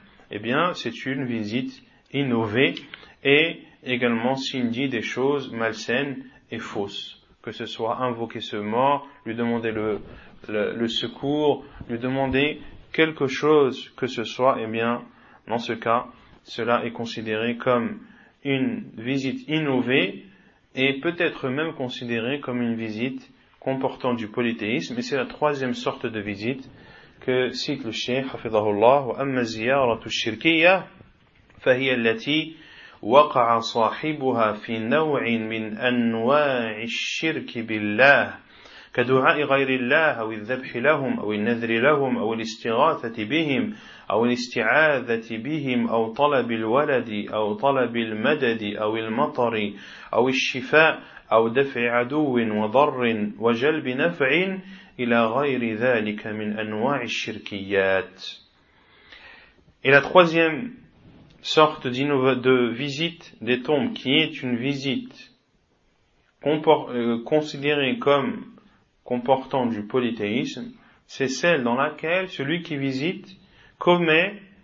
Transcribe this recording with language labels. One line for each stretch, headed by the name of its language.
French: Eh bien, c'est une visite innovée, et également s'il dit des choses malsaines et fausses, que ce soit invoquer ce mort, lui demander le secours, lui demander quelque chose que ce soit, eh bien, dans ce cas, cela est considéré comme une visite innovée et peut-être même considérée comme une visite comportant du polythéisme. Et c'est la troisième sorte de visite que cite le Cheikh Hafidahullah.
Arabic: وأما زيارة الشركية فهي التي وقع صاحبها في نوع من أنواع الشرك بالله كدعاء غير الله أو الذبح لهم أو النذر لهم أو الاستغاثة بهم أو الاستعاذة بهم أو طلب الولد أو طلب المدد أو المطر أو الشفاء أو دفع عدو وضر وجلب نفع إلى غير ذلك من أنواع الشركيات.
French: Et la troisième sorte de visite des tombes, qui est une visite considérée comme comportant du polythéisme, c'est celle dans laquelle celui qui visite commet